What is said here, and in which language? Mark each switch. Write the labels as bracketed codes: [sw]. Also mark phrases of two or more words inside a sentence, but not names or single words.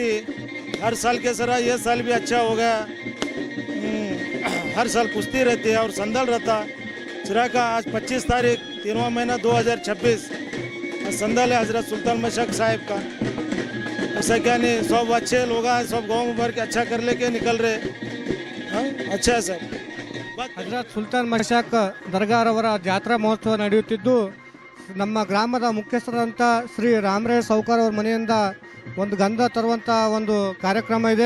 [hi] हर साल के सरा ये साल भी अच्छा हो गया। हर साल कुश्ती रहती है और संदल रहता। चिराका आज 25 तारीख 3वां महीना 2026 संदल है हजरत सुल्तान मशाक साहिब का। ऐसा क्या नहीं, सब अच्छे लोग हैं, सब गाँव भर के अच्छा कर लेके निकल रहे। अच्छा है सर. [kn] ಹಜರತ್ ಸುಲ್ತಾನ್ ಮಶಾಕ್ ದರ್ಗಾರವರ ಜಾತ್ರಾ ಮಹೋತ್ಸವ ನಡೆಯುತ್ತಿದ್ದು ನಮ್ಮ ಗ್ರಾಮದ ಮುಖ್ಯಸ್ಥರಂಥ ಶ್ರೀ ರಾಮರಾಯ ಸೌಕರ್ ಅವರ ಮನೆಯಿಂದ ಒಂದು ಗಂಧ ತರುವಂಥ ಒಂದು ಕಾರ್ಯಕ್ರಮ ಇದೆ.